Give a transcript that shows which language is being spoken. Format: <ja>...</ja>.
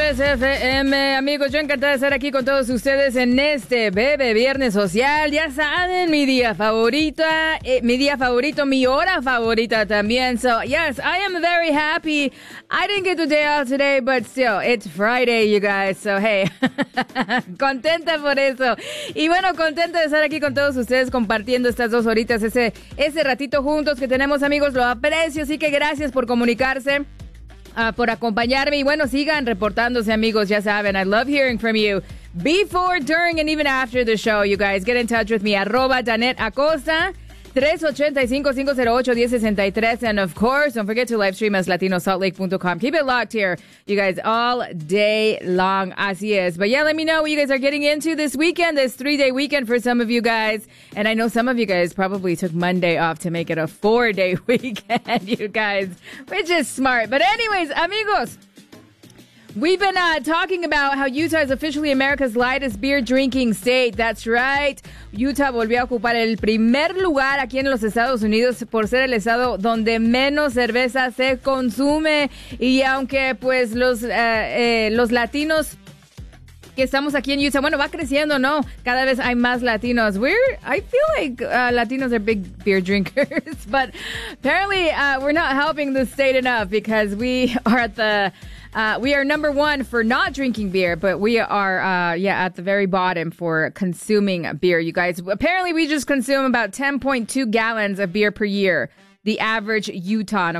<es>FM, amigos, yo encantada de estar aquí con todos ustedes en este Bebe Viernes Social. Ya saben, mi día favorita, mi hora favorita también.</es> <en>So, yes, I am very happy. I didn't get the day off today, but still, it's Friday, you guys.</en> <es>So, hey, contenta por eso. Y bueno, contenta de estar aquí con todos ustedes compartiendo estas dos horitas, ese ratito juntos que tenemos, amigos. Lo aprecio, así que gracias por comunicarse. Por acompañarme y bueno, sigan reportándose, amigos, ya saben,</es> <en>I love hearing from you, before, during, and even after the show, you guys, get in touch with me,</en> <es>@ Janet Acosta,</es> <en>385-508-1063, and of course, don't forget to live stream as latinosaltlake.com, keep it locked here, you guys, all day long,</en> <es>así es,</es> <en>but yeah, let me know what you guys are getting into this weekend, this 3-day weekend for some of you guys, and I know some of you guys probably took Monday off to make it a 4-day weekend, you guys, which is smart, but anyways, amigos, we've been talking about how Utah is officially America's lightest beer-drinking state. That's right.</en> <es>Utah volvió a ocupar el primer lugar aquí en los Estados Unidos por ser el estado donde menos cerveza se consume. Y aunque, pues, los latinos que estamos aquí en Utah, bueno, va creciendo, ¿no? Cada vez hay más latinos.</es> <en>Latinos are big beer drinkers. But apparently, we're not helping the state enough because we are at the... we are number one for not drinking beer, but we are, at the very bottom for consuming beer, you guys. Apparently, we just consume about 10.2 gallons of beer per year, the average Utah.</en>